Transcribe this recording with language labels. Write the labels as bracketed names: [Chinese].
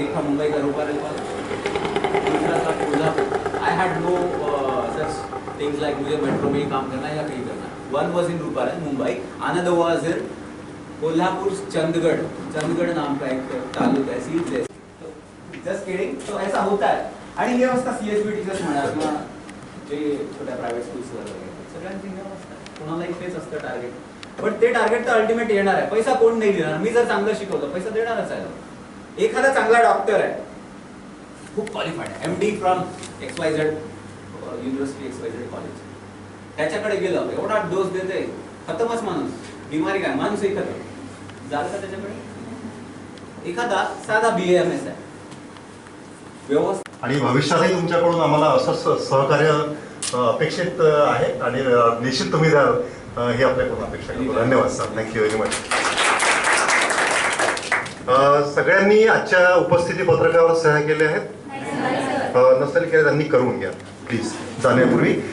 [Hindi] एक था मुंबई का रोपा रेल कॉलेज, दूसरा था Kolhapur. [English] I had no such things like [Hindi] मुझे मेट्रो में ही काम करना है या कहीं करना है। [English] One was in Ruparel Mumbai, another was in Kolhapur Chandgad. [Hindi] Chandgad नाम का एक तालुका है, [English] Sea place. Just kidding. [Hindi] तो ऐसा होता है। [Marathi] आणि हे असता सीएचबी टीचर्स म्हणा किंवा जे छोट्या प्रायव्हेट स्कूल्स वगैरे सगळ्यांची हे असतं, कोणालाही तेच असतं टार्गेट। पण ते टार्गेट तर अल्टिमेट येणार आहे। पैसा कोण नाही देणार। मी जर चांगलं शिकवलं पैसा देणारच आहे। एखादा चांगला डॉक्टर आहे, खूप क्वालिफाईड आहे, MD from XYZ university XYZ college, त्याच्याकडे गेलं, एवढा डोस देते, खतमच माणूस। बिमारी काय, माणूस ही खतम झालं का त्याच्याकडे? एखादा साधा BAMS आहे, व्यवस्थित। आणि भविष्यातही तुमच्याकडून आम्हाला असंच सहकार्य अपेक्षित आहे आणि निश्चित तुम्ही द्याल ही आपल्याकडून अपेक्षा करतो। धन्यवाद सर, [English] Thank you very much. [Marathi] सगळ्यांनी आजच्या उपस्थिती पत्रकावर सह्या केल्या आहेत? नसेल केल्या त्यांनी करून घ्या प्लीज जाण्यापूर्वी।